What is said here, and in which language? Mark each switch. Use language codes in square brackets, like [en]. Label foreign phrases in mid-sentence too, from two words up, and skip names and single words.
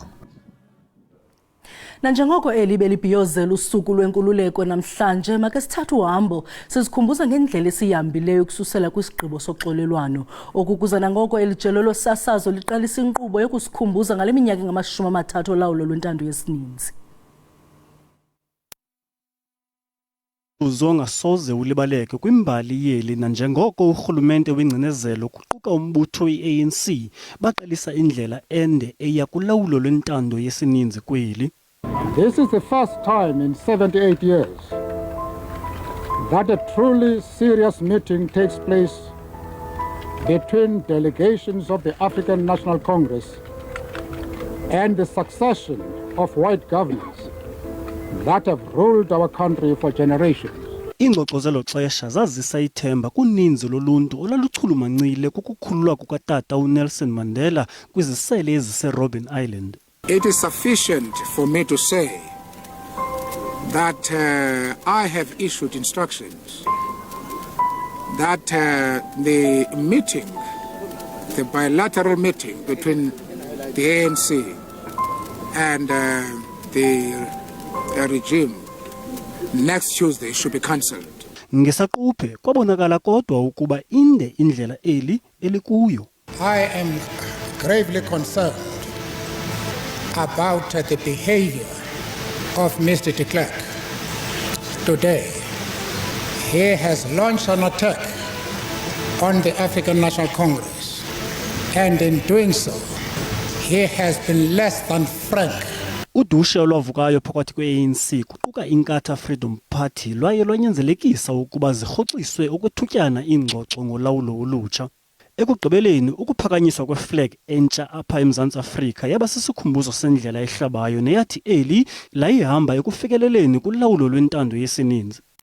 [xh] Nanjengoko eli belibhiyozela usuku lwenkululeko namhlanje make sithathe uhambo sizikhumbuza ngendlela esihambileyo ukususela kwisigqibo soxolelwano okukuza nangoko elijelo losasazo liqalisa inkqubo yokusikhumbuza ngale minyaka engama-30 olawulo lwentando yesininzi. uzongasoze ulibaleke kwimbali yeli nanjengoko urhulumente wengcinezelo kuquka umbutho i-ANC baqalisa indlela ende eya kulawulo lwentando yesininzi kweli. [en] This is the first time in 78 years that a truly serious meeting takes place between delegations of the African National Congress and the succession of white governors that have ruled our country for generations. [xh] Ingxoxo zelo xesha zazisa ithemba kuninzi loluntu olaluchulumancile kukukhululwa kukatata uNelson Mandela kwizisele ezise-Robben Island. [en] It is sufficient for me to say that I have issued instructions that the meeting, the bilateral meeting between the ANC and the regime next Tuesday should be cancelled. [xh] Ngesaquphe kwabonakala kodwa ukuba inde indlela eli elikuyo. [en] I am gravely concerned about the behavior of Mr. de Klerk. Today, he has launched an attack on the African National Congress, and in doing so, he has been less than frank. [xh] Udushe olwavukayo phakathi kwe-ANC kuquka iNkatha Freedom Party lwaye lwanyanzelekisa ukuba zirhoxiswe ukwethutyana iingxoxo ngolawulo olutsha. Ekugqibeleni ukuphakanyiswa kweflag entsha apha eMzantsi Afrika yaba sisikhumbuzo sendlela ehlabayo neyathi eli layihamba ekufikeleleni kulawulo lwentando yesininzi.